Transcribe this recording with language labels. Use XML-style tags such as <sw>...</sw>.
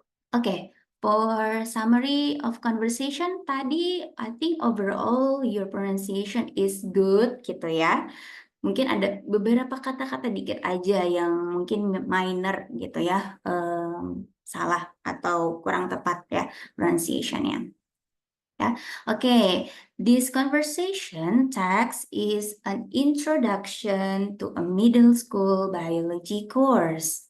<en>Oke, for summary of conversation</en> <id>tadi</id> <en>I think overall your pronunciation is good gitu ya.</en> <id>Mungkin ada beberapa kata-kata dikit aja yang mungkin minor gitu ya, salah atau kurang tepat ya pronunciation-nya. Ya, oke.</id> <en>This conversation text is an introduction to a middle school biology course.</en>